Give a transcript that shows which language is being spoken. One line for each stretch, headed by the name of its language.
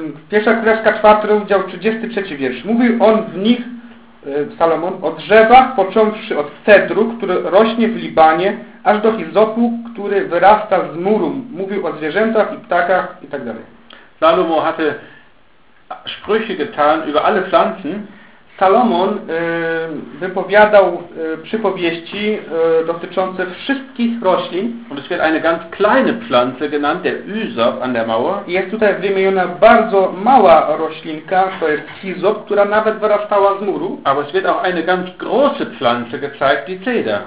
Polish: Pierwsza Królewska 4, rozdział 33 wiersz. Mówił on w nich, Salomon, o drzewach, począwszy od cedru, który rośnie w Libanie, aż do chizopu, który wyrasta z muru. Mówił o zwierzętach i ptakach i tak dalej.
German: Salomo hatte Sprüche getan über alle Pflanzen.
Polish: Salomon wypowiadał przypowieści dotyczące wszystkich roślin.
German: Und es wird eine ganz kleine Pflanze genannt, der Hyzop an der Mauer.
Polish: Jest tutaj wymieniona bardzo mała roślinka, to jest Hyzop, która nawet wyrastała z muru.
German: Aber es wird auch eine ganz große Pflanze gezeigt, die Zeder.